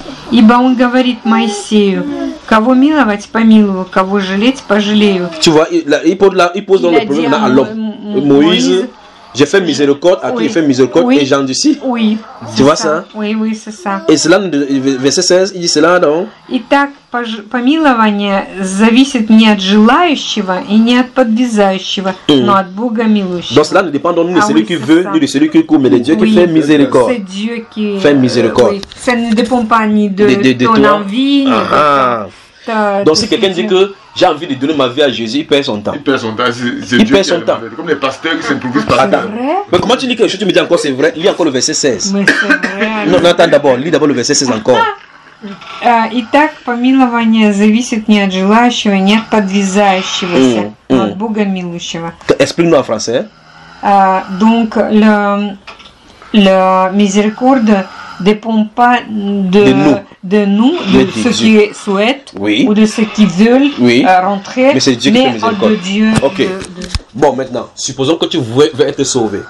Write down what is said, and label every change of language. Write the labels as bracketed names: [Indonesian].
[Russian] Ибо он говорит Моисею, кого миловать, помилую, кого жалеть, пожалею. [French] Tu vois, il pose dans le problème à l'homme. Moïse, j'ai fait miséricorde à qui j'ai fait miséricorde et j'endurcis. Oui. Tu vois ça? Oui, oui, c'est ça. Et cela, verset 16, il dit cela, non? [Russian] Итак, помилование зависит не от желающего и не от подвязающего, но от Бога милующего. [French] Donc cela ne dépend donc ni de celui qui veut, ni de celui qui court, mais de Dieu qui fait miséricorde. C'est Dieu qui fait miséricorde. Oui. Ça ne dépend pas ni de ton envie, ni de donc si quelqu'un dit que j'ai envie de donner ma vie à Jésus, il perd son temps. Il perd son temps. Il perd son temps. Comme les pasteurs qui s'improvisent par Attends. Mais comment tu dis quelque chose, tu me dis encore c'est vrai? Lis encore le verset 16. Mais c'est vrai. Non, attends d'abord. Lis d'abord le verset 16 encore. [Russian] Итак, помилование зависит не от желающего, не от подвязающегося, но от Бога милующего. [French] Explique-nous en français. Donc, le miséricorde dépend pas de nous, de ceux qui souhaitent ou de ceux qui veulent rentrer, mais c'est Dieu qui fait miséricorde. De Dieu. Ok. Bon, maintenant, supposons que tu veux être sauvé.